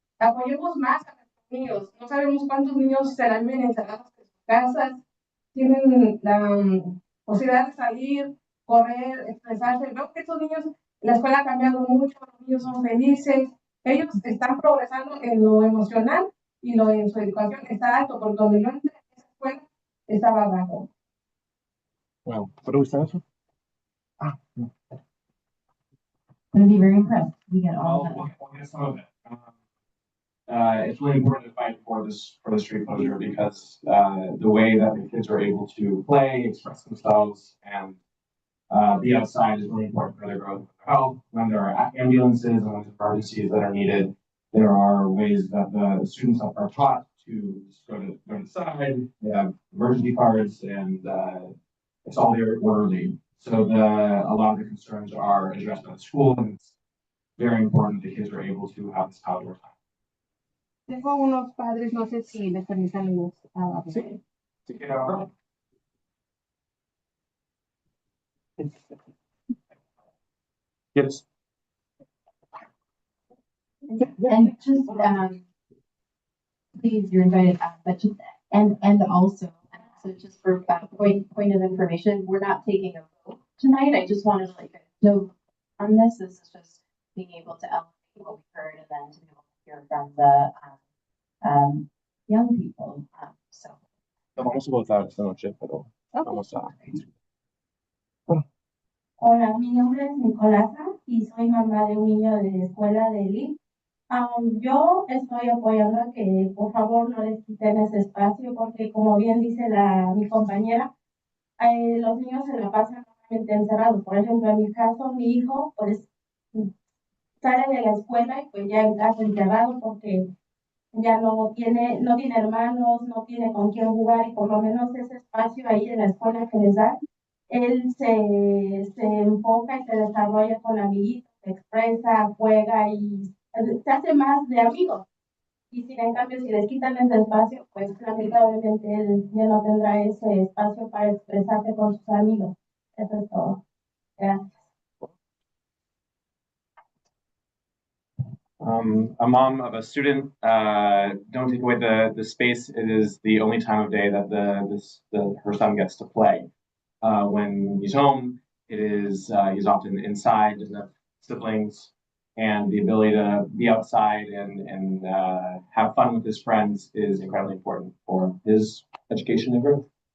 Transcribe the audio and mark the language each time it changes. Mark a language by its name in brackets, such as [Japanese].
[Spanish] Apoyemos más a nuestros niños. No sabemos cuántos niños serán encerrados en sus casas, tienen la posibilidad de salir, correr, expresarse. Veo que estos niños, la escuela ha cambiado mucho, los niños son felices, ellos están progresando en lo emocional y lo en su educación está alto, porque cuando yo entré en esa escuela estaba bajo. [English] Wow, what are we saying? I'm going to be very impressed. We get all Well, of that. we'll get some of it. It's really important to fight for the street closure because the way that the kids are able to play, express themselves, and be outside is really important for their growth and their health. When there are ambulances and when there's emergencies that are needed, there are ways that the students are taught to just go to the side. They have emergency cards, and it's all very orderly. So a lot of the concerns are addressed by the school, and it's very important the kids are able to have this outdoor time. [Spanish] Tengo unos padres, no sé si les permitan los Sí. Sí, que [English] yes. And just, please, you're invited, but just, and also just for point of information, we're not taking a vote tonight. I just wanted to note on this. This is just being able to elevate what we heard and then to be able to hear from the young people. So. [Spanish] No vamos a votar esta noche, pero vamos a. Hola, mi nombre es Nicolasa y soy mamá de un niño de la escuela de LIP. Yo estoy apoyando a que por favor no les quiten ese espacio porque como bien dice mi compañera, los niños se la pasan realmente encerrados. Por ejemplo, en mi caso, mi hijo pues sale de la escuela y pues ya en casa encerrado porque ya no tiene hermanos, no tiene con quién jugar y por lo menos ese espacio ahí en la escuela que les da, él se enfoca y se desarrolla con amiguitos, se expresa, juega y se hace más de amigos. Y si en cambio, si les quitan ese espacio, pues lamentablemente él ya no tendrá ese espacio para expresarse con sus amigos. Eso es todo. Gracias. [English] A mom of a student, don't take away the space. It is the only time of day that her son gets to play. When he's home, he's often inside, doesn't have siblings, and the ability to be outside and have fun with his friends is incredibly important for his education and growth.